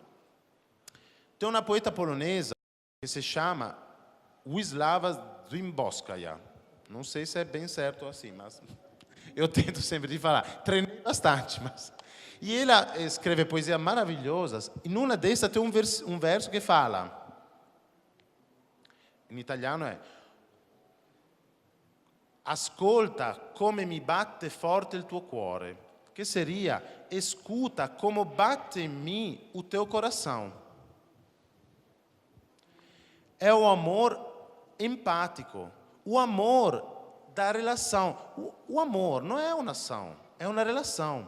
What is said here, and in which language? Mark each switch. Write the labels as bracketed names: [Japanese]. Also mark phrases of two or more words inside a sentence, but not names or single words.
[Portuguese] Tem uma poeta polonesa que se chama Wisława Szymborska. Não sei se é bem certo assim, mas eu tento sempre de falar. Treinei bastante, mas... E ela escreve poesias maravilhosas. E numa dessas tem um verso que fala, em italiano é: [Italian] ascolta come mi batte forte il tuo cuore. [Portuguese] Que seria: escuta como bate em mim o teu coração. É o amor empático, o amor da relação. O amor não é uma ação, é uma relação.